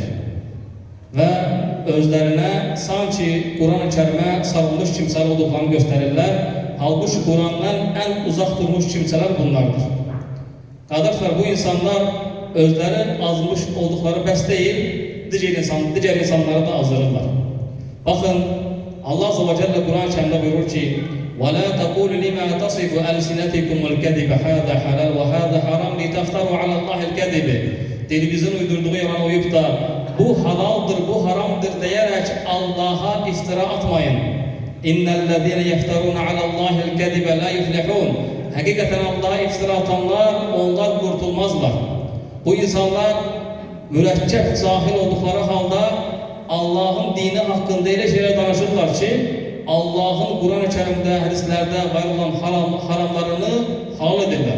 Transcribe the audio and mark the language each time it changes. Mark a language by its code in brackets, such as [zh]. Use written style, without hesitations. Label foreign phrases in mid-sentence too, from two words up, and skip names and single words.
[tr] Ve özlerine sanki Kur'an-ı Kerim'e sarılmış kimseler olduklarını gösterirler. Halbuki Kur'an'dan en uzak durmuş kimseler bunlardır. Kardeşler, bu insanlar özleri azmış oldukları bəs değil, diğer insanları da azdırırlar. Bakın Allah Azze ve Celle Kur'an-ı Kerim'de buyurur ki [ar] وَلَا تَقُولُ لِمَا تَصِفُ أَلْسِنَتِكُمُ الْكَذِبَ هَذَا حَلَالٌ وَهَذَا حَرَامٌ لِتَفْتَرُوا عَلَى اللّٰهِ الْكَذِبِ. [tr] Dilimizin uydurduğu yalan uyup da bu halaldır, bu haramdır diyerek Allah'a iftira atmayın. [ar] إن الذين يفترون على الله الكذب لا يفلحون. [tr] Hakikaten Allah'a iftira atanlar, onlar kurtulmazlar. Bu insanlar mürekkep cahil oldukları halde Allah'ın dini hakkında öyle şeyler danışırlar ki Allah'ın Kur'an-ı Kerim'de, hadislerde var olan haramlarını halal edirler.